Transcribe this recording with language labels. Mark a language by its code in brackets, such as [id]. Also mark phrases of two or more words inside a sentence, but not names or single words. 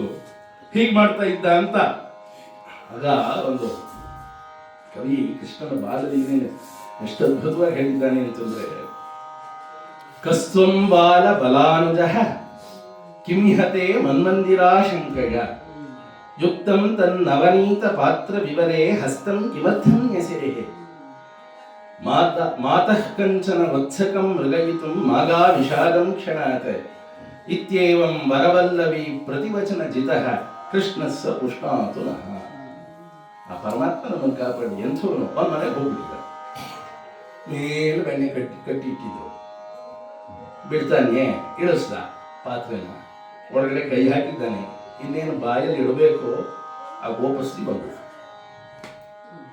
[kn] ಹೀಗೆ ಮಾಡ್ತಾ ಇದ್ದ ಅಂತ. ಆಗ ಒಂದು ಕವಿ ಕೃಷ್ಣನ ಬಾಲಲೀಲೆ ಎಷ್ಟು ಅದ್ಭುತವಾಗಿ ಹೇಳಿದ್ದಾನೆ ಅಂತಂದ್ರೆ, [sa] ಕಸ್ತ್ವಂ ಬಾಲ ಬಲಾನುಜಃ ಕಿಂಹತೆ ಮನ್ಮಂದಿರಾಶಂಕಯ ಯುಕ್ತಂ ತನ್ನವನೀತ ಪಾತ್ರ ವಿವರೇ ಹಸ್ತಂ ಕಿಮರ್ಥಂ ಯಸೆರೆ ಮಾತಃ ಕಂಚನ ವತ್ಸಕಂ ಮೃಗಯಿತುಂ ಮಾಗಾ ವಿಷಾದಂ ಕ್ಷಣಾತ್ ಇತ್ಯೇವಂ ವರವಲ್ಲವಿ ಪ್ರತಿವಚನ ಜಿತಃ ಕೃಷ್ಣಸ್ಸ ಪುಷ್ಣಾತು ನಃ. [kn] ಆ ಪರಮಾತ್ಮ ನಮ್ಮನ್ನು ಕಾಪಾಡಿ. ಎಂಥವನು ಅವನ ಮನೆಗೆ ಹೋಗ್ಬಿಟ್ಟಿದ್ದ, ಮೇಲೆ ಬೆಣ್ಣೆ ಕಟ್ಟಿ ಇಟ್ಟಿದ್ರು, ಬಿಡ್ತಾನೆ, ಇಳಿಸ್ದ ಪಾತ್ರೆನ, ಒಳಗಡೆ ಕೈ ಹಾಕಿದ್ದಾನೆ, ಇನ್ನೇನು ಬಾಯಲ್ಲಿ ಇಡಬೇಕು, ಆ ಗೋಪಸ್ತಿ ಬಂದ್ಬಿಡ.